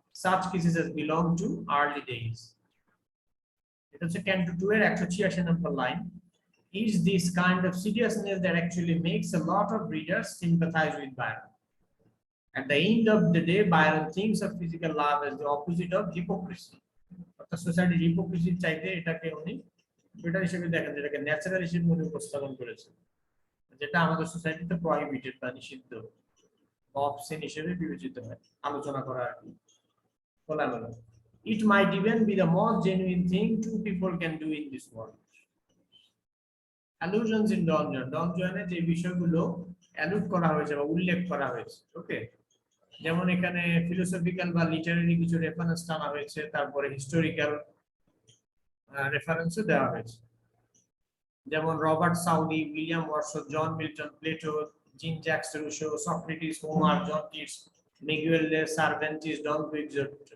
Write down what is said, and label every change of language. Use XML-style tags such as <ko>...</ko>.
<en>Such kisses as belong to early days. It also Canto 2 এর 186 number line. Is this kind of seriousness that actually makes a lot of readers sympathize with Byron. At the end of the day, Byron thinks of physical love as the opposite of hypocrisy.</en> <bn>অর্থাৎ সোসাইটির হিপোক্রিসির চাইতে এটাকে উনি better হিসেবে দেখেন, যেটাকে natural হিসেবে উনি উপস্থাপন করেছেন, যেটা আমাদের সোসাইটিতে প্রহিবিটেড বা নিষিদ্ধ বা অবসেন হিসেবে বিবেচিত হয়, আলোচনা করা আর কি খোলামেলা।</bn> <en>It might even be the most genuine thing two people can do in this world. Allusions in Donjon.</en> <bn>Donjone যে বিষয়গুলো অ্যালুড করা হয়েছে বা উল্লেখ করা হয়েছে, ওকে, যেমন এখানে ফিলোসফিক্যাল বা লিটারারি কিছু রেফারেন্স টানা হয়েছে, তারপরে হিস্টোরিক্যাল রেফারেন্সও দেওয়া হয়েছে, যেমন Robert Southee, William Wordsworth, John Milton, Plato, জিন Jacks Russo, Socrates, Homer, John Keats, Miguel দে সার্ভেন্টিস, ডন কুইক্সোট।</bn>